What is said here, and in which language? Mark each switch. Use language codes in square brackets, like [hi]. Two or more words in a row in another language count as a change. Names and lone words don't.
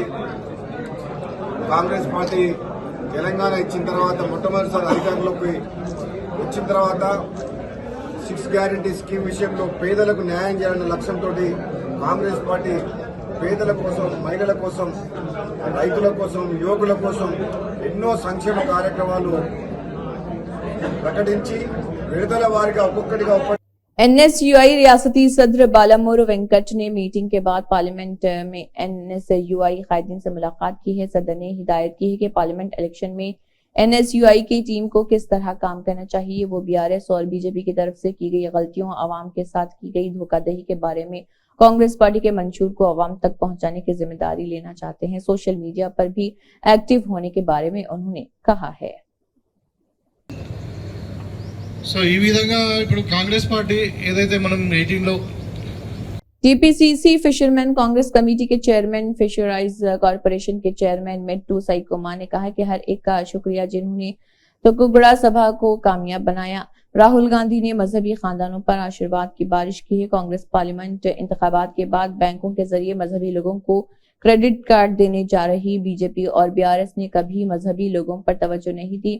[te] కాంగ్రెస్ పార్టీ తెలంగాణ ఇచ్చిన తర్వాత మొట్టమొదటిసారి అధికారంలోకి వచ్చిన తర్వాత 6 [en] guarantee scheme [te] విషయంలో పేదలకు న్యాయం చేయాలన్న లక్ష్యంతో కాంగ్రెస్ పార్టీ పేదల కోసం, మహిళల కోసం, రైతుల కోసం, యువకుల కోసం ఎన్నో సంక్షేమ కార్యక్రమాలు ప్రకటించి విడుదల వారిగా ఒక్కొక్కటిగా [ur] NSUI ریاستی صدر بالامور وینکٹ نے میٹنگ کے بعد پارلیمنٹ میں NSUI قائدین سے ملاقات کی ہے۔ صدر نے ہدایت کی ہے کہ پارلیمنٹ الیکشن میں NSUI کی ٹیم کو کس طرح کام کرنا چاہیے۔ وہ BRS اور BJP کی طرف سے کی گئی غلطیوں، عوام کے ساتھ کی گئی دھوکہ دہی کے بارے میں کانگریس پارٹی کے منشور کو عوام تک پہنچانے کی ذمہ داری لینا چاہتے ہیں۔ [en] سوشل میڈیا [ur] پر بھی ایکٹیو ہونے کے بارے میں انہوں نے کہا ہے۔ [te] సో ఈ విధంగా ఇప్పుడు కాంగ్రెస్ పార్టీ ఏదైతే మనం మీటింగ్ లో [ur] TPCC فشرمین کانگریس کمیٹی کے چیئرمین، فشرائز کارپوریشن کے چیئرمین مٹو سائیکوما نے کہا کہ ہر ایک کا شکریہ جنہوں نے تکوگڑا سبھا کو کامیاب بنایا۔ راہل گاندھی نے مذہبی خاندانوں پر آشیرواد کی بارش کی ہے۔ کانگریس پارلیمنٹ انتخابات کے بعد بینکوں کے ذریعے مذہبی لوگوں کو [en] کریڈٹ کارڈ [ur] دینے جا رہی BJP اور BRS نے کبھی مذہبی لوگوں پر توجہ نہیں دی۔